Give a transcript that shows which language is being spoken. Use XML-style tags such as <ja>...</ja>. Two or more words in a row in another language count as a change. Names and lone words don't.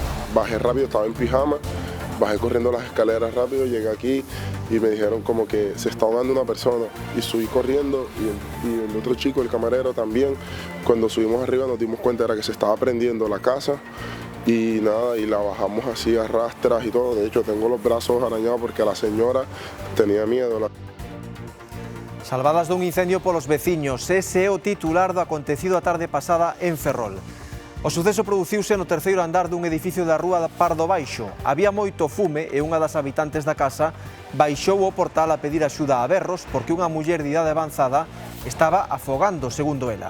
<es>bajé rápido, estaba en pijama, bajé corriendo las escaleras rápido, llegué aquí y me dijeron como que se está ahogando una persona y subí corriendo y el otro chico, el camarero también, cuando subimos arriba nos dimos cuenta era que se estaba prendiendo la casa y nada, y la bajamos así a rastras y todo. De hecho tengo los brazos arañados porque a la señora tenía miedo.</es> <gl>Salvadas dun incendio polos veciños, ese é o titular do acontecido a tarde pasada en Ferrol. O suceso produciuse no terceiro andar dun edificio da rúa Pardo Baixo. Había moito fume e unha das habitantes da casa baixou o portal a pedir axuda a berros porque unha muller de idade avanzada estaba afogando, segundo ela.</gl>